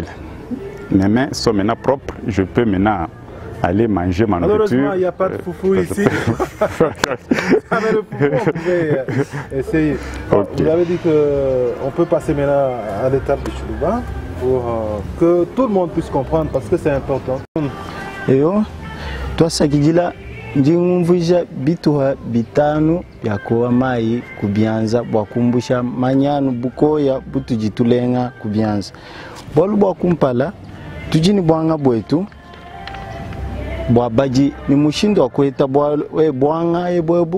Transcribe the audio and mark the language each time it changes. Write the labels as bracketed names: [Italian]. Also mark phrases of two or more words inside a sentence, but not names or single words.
[French] Mes mains sont maintenant propres. Je peux maintenant aller manger ma nourriture. Malheureusement, il n'y a pas de foufou ici. Avec le foufou, on pouvait essayer. Okay. Vous avez dit qu'on peut passer maintenant à l'étape du Chiluba pour que tout le monde puisse comprendre parce que c'est important. Et toi, [Luba-Lulua] Sakidila, ndingumvija bituha bitanu yakowa mai kubyanza bwakumbusha manyanu bukoya butujitulenga kubyanza bolu bwakumpala tujini bwanga bwetu bwabaji ni mushindo wakweta bwanga ebwebu